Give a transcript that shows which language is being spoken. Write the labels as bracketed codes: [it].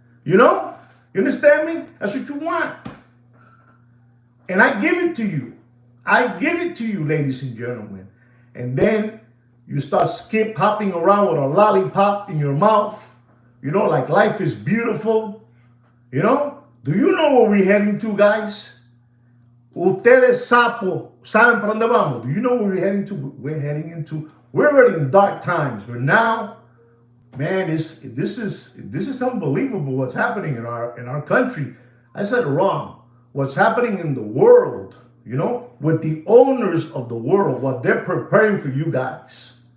[en] You know? You understand me? That's what you want. And I give it to you. I give it to you, ladies and gentlemen. And then you start hopping around with a lollipop in your mouth. You know, like life is beautiful. You know? Do you know where we're heading to, guys? [es] Ustedes sapo, ¿saben para dónde vamos? [en] Do you know where we're heading to? We're already in dark times. But now, man, this is unbelievable what's happening in our country. I said it wrong. What's happening in the world, you know, with the owners of the world, what they're preparing for you guys.